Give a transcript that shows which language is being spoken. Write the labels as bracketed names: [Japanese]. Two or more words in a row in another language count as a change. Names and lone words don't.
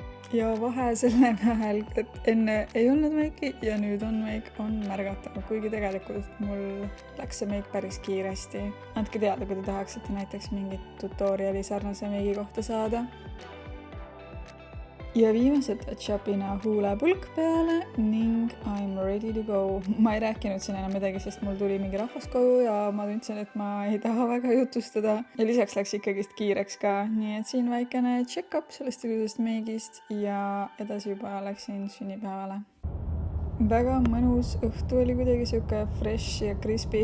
[Estonian] ja vahe selle vahel, et enne ei olnud meiki ja nüüd on meik, on märgatav, kuigi tegelikult mul läks see meik päris kiiresti. Andke teada, kui te tahaksite näiteks mingit tutoriali sarnase meigi kohta saada. Ja viimased touch-upina huulepulk peale ning [English] I'm ready to go. [Estonian] Ma ei rääkinud siin enam midagi, sest mul tuli mingi rahvas koju ja ma tundsin, et ma ei taha väga jutustada. Ja lisaks läks ikkagist kiireks ka, nii et siin väikene check-up sellest ilusast meigist ja edasi juba läksin sünnipäevale. Väga mõnus õhtu oli kuidagi siuke fresh ja crispy.